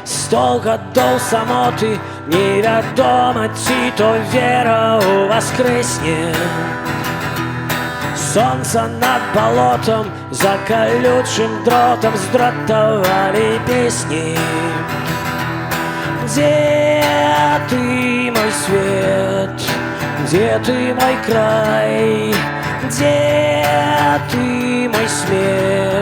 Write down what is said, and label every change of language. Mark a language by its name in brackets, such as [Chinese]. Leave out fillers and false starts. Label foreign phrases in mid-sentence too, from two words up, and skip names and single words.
[Belarusian] 100 гадоў самоты, невядома, ці то вера ў воскрэсне. [Russian] Солнце над болотом, за колючим дротом сдратовали песни. Где ты, мой свет? Где ты, мой край? Где ты, мой смех?